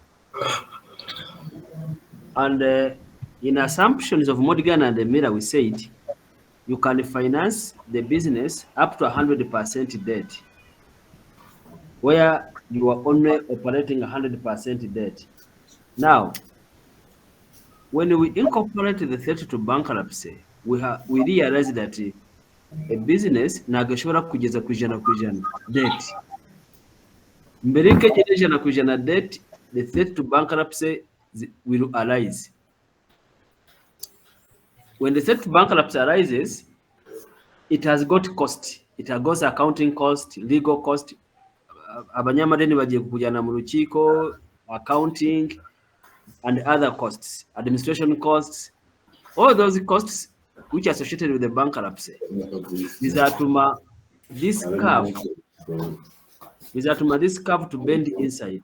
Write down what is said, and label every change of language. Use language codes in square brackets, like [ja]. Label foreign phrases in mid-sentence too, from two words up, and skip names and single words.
[en] And in assumptions of Modigliani and Emira, we said you can finance the business up to 100% debt, where you are only operating 100% debt. Now, when we incorporate the threat to bankruptcy, we realize that a business [rw] ntabwo ishobora kugeza ku ijana [en] debt. [rw] Mbere y'uko igera ijana ku ijana [en] debt, the threat to bankruptcy will arise. When the threat to bankruptcy arises, it has got cost. It has got accounting cost, legal cost. [rw] Abanyamadeni bagiye kujyana mu rukiko, [en] accounting, and other costs, administration costs. All those costs which are associated with the bankruptcy bizatuma this curve to bend inside.